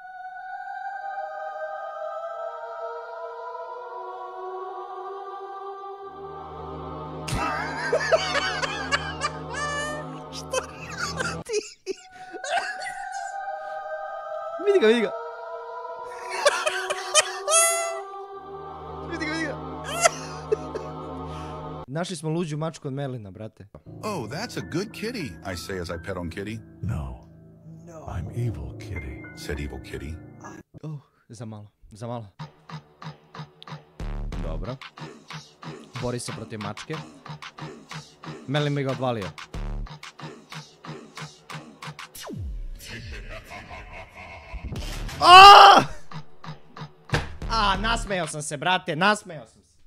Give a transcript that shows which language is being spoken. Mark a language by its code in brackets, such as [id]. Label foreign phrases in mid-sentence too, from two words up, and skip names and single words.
[sr] Šta ti? Vidi ga, vidi ga. Našli smo luđu mačku od Merlina, brate. [en] Oh, that's a good kitty, I say as I pet on Kitty. No, I'm evil, Kitty. Said evil kitty. [sr] Za malo, za malo. Dobro. Bori se protiv mačke. Merlin bi ga odvalio. Nasmejao sam se, brate, nasmejao sam se.